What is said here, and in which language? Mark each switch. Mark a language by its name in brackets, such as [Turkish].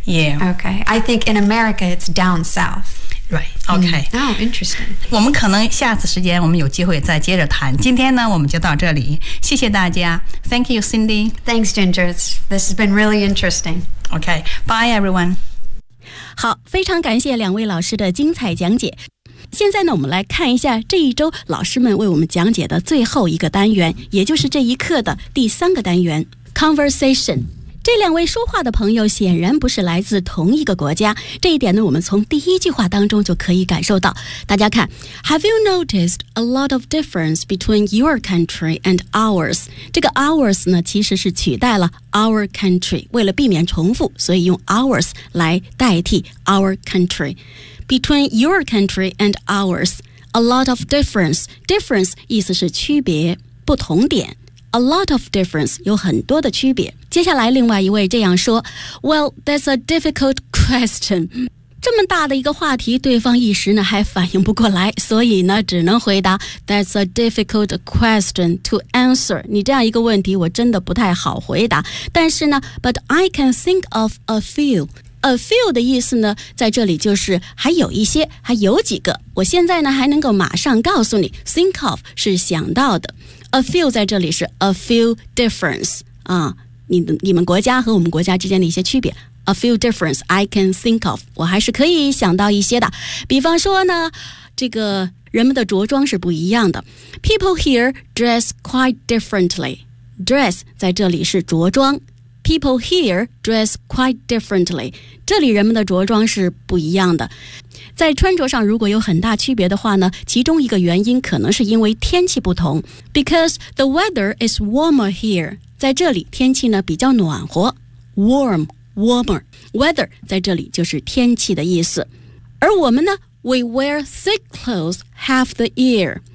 [English] Yeah. Okay, I think in America it's down south. Right. Okay. Oh, interesting. [Chinese] 我们可能下次时间我们有机会再接着谈。今天呢，我们就到这里。谢谢大家。 [English] Thank you, Cindy. Thanks, Ginger. This has been really interesting. Okay. Bye, everyone. [Chinese] 好，非常感谢两位老师的精彩讲解。现在呢，我们来看一下这一周老师们为我们讲解的最后一个单元，也就是这一课的第三个单元 ，Conversation。这两位说话的朋友显然不是来自同一个国家，这一点呢，我们从第一句话当中就可以感受到。大家看 [English] ，Have you noticed a lot of difference between your country and ours？ [Chinese] 这个 ours 呢，其实是取代了 our country， 为了避免重复，所以用 ours 来代替 our country。 [English] Between your country and ours， a lot of difference， difference [Chinese] 意思是区别、不同点。 [English] A lot of difference, [Chinese] 有很多的区别。接下来另外一位这样说 [English] Well, that's a difficult question. [Chinese] 这么大的一个话题，对方一时呢还反应不过来，所以呢只能回答 [English] That's a difficult question to answer. [Chinese] 你这样一个问题我真的不太好回答。但是呢 [English] But I can think of a few. [Chinese] A few 的意思呢在这里就是还有一些，还有几个。我现在呢还能够马上告诉你 Think of 是想到的。 A few 在这里是 a few difference 啊，你们国家和我们国家之间的一些区别。 [English] A few difference I can think of， [Chinese] 我还是可以想到一些的。比方说呢，这个人们的着装是不一样的。 [English] People here dress quite differently. Dress [Chinese] 在这里是着装。 [English] people here dress quite differently. [Chinese] 这里人们的着装是不一样的。在穿着上如果有很大区别的话呢，其中一个原因可能是因为天气不同。 [English] Because the weather is warmer here. [Chinese] 在这里天气呢比较暖和。 [English] Warm, warmer. [Chinese] Weather 在这里就是天气的意思。而我们呢 [English] ,we wear thick clothes half the year.